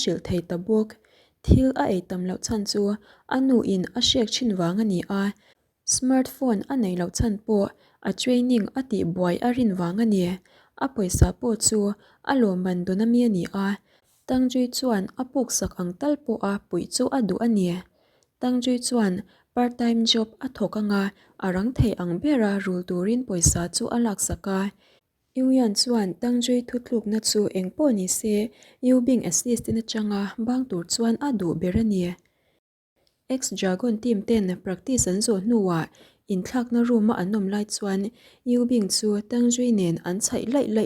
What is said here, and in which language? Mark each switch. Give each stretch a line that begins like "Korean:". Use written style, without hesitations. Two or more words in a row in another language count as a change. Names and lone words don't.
Mizo: shil thei ta bok thil a ei tam lo chan chu anu in a shek chin wang ani a smartphone a nei lo chan po a training ati boy a rin wang ani a poisa po chu a lo man do na mi ani a tangjui chuan a puk sak ang tal po a pui chu a du ani tangjui chuan
English: part time job
Mizo: a thokanga arang thei ang bera rul turin poisa chu alak saka yuyan chuan tangjui thutluk na chu engpo ni se yubing assist na changa bang tur chuan adu berani
English: ex dragon team
Mizo: ten practice an zo nuwa in thak na room anom lai chuan yubing chu tangjui nen an chai lai lai